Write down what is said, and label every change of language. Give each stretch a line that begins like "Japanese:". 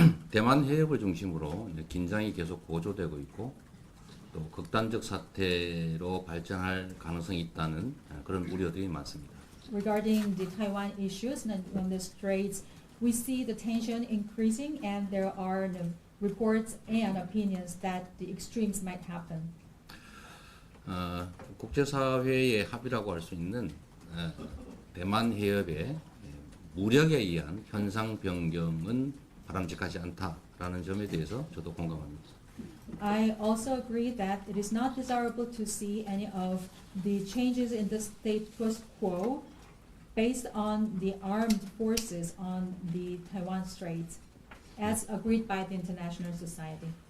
Korean: 대만 해협을 중심으로 긴장이 계속 고조되고 있고 또 극단적 사태로 발전할 가능성이 있다는 그런 우려들이 많습니다.
English: Regarding the Taiwan issues and on the straits, we see the tension increasing, and there are reports and opinions that the extremes might happen.
Korean: 국제사회의 합의라고 할 수 있는 대만 해협의 무력에 의한 현상 변경은 바람직하지 않다라는 점에 대해서 저도 공감합니다.
English: I also agree that it is not desirable to see any of the changes in the status quo based on the armed forces on the Taiwan Straits, as agreed by the international society.